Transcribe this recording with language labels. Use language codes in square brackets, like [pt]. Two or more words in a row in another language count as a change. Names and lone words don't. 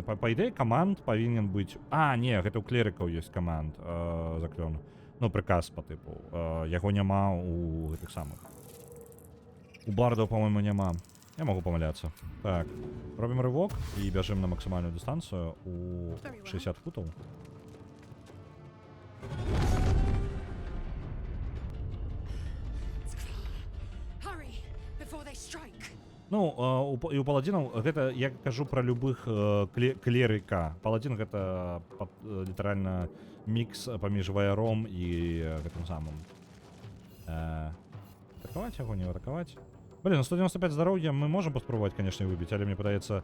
[be] Па ідэі каманд павінен быць... А, не, гэта ў клерыкаў ёсць каманд заклён. Ну, прыказ па тыпу. Яго няма у гэтых самых. У бардаў, па-моему, няма. Я магу памыляцца. Так, робім рывок і бяжым на максімальную дыстанцыю у 60 футаў. [en] Hurry before they strike. [be] Ну, і ў паладзінаў гэта, я кажу пра любых клерыка. Паладзін гэта літаральна мікс паміж ваяром і гэтым самым. Атакаваць яго, не атакаваць? Блин, 195 здароўя мы можам паспрабаваць, канешне, выбіць, але мне падаецца...